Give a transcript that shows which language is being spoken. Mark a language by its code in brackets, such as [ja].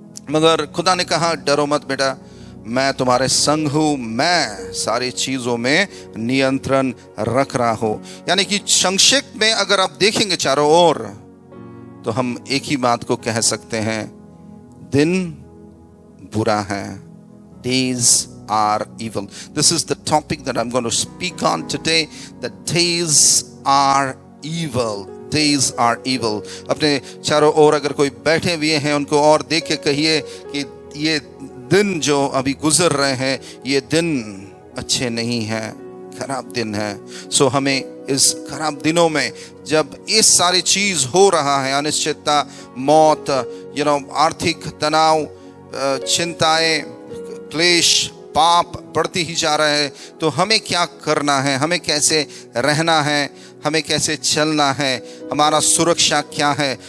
[hi] मगर खुदा ने कहा डरो मत बेटा, मैं तुम्हारे संग हूँ, मैं सारी चीज़ों में नियंत्रण रख रहा हूँ। यानी कि संक्षिप्त में अगर आप देखेंगे चारों ओर, तो हम एक ही बात को कह सकते हैं, दिन बुरा है। [en] Days are evil. This is the topic that I'm going to speak on today. The days are evil. Days are evil. [hi] अपने चारों ओर अगर कोई बैठे हुए हैं, उनको और देख के कहिए कि ये दिन जो अभी गुजर रहे हैं, ये दिन अच्छे नहीं हैं। खराब दिन है। सो हमें इस खराब दिनों में जब ये सारी चीज हो रहा है, अनिश्चितता, मौत, आर्थिक तनाव, चिंताएं, क्लेश, पाप बढ़ती ही जा रहा है, तो हमें क्या करना है, हमें कैसे रहना है, हमें कैसे चलना है, हमारा सुरक्षा क्या है।